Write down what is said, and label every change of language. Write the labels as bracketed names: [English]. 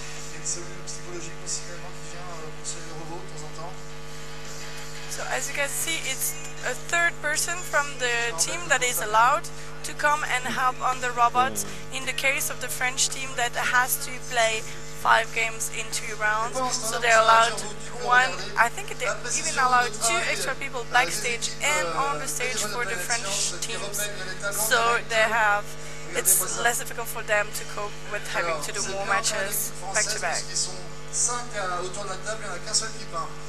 [French] Il y a une cellule psychologique aussi également qui vient conseiller le robot de temps en temps. [English] So as you can see, it's a third person from the team that is allowed to come and help on the robots in the case of the French team that has to play 5 games in 2 rounds. So they're allowed one, I think they even allowed 2 extra people backstage and on the stage for the French teams. So they have, it's less difficult for them to cope with having to do more matches back to back. [French] Ils sont 5 autour de la table, il n'y en a qu'un seul qui peint.